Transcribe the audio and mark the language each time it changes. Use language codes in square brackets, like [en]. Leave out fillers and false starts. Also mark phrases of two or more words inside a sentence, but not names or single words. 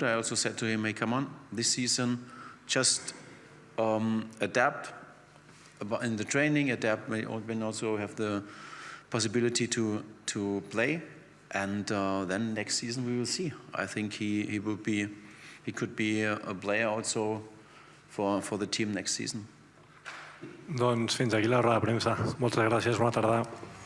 [en] I also said to him, "Hey, come on, this season, just adapt in the training, adapt when also have the possibility to play, and then next season we will see." I think he could be a player also for the team next season. [ca] Doncs fins aquí la roda de premsa. Moltes gràcies, bona tarda.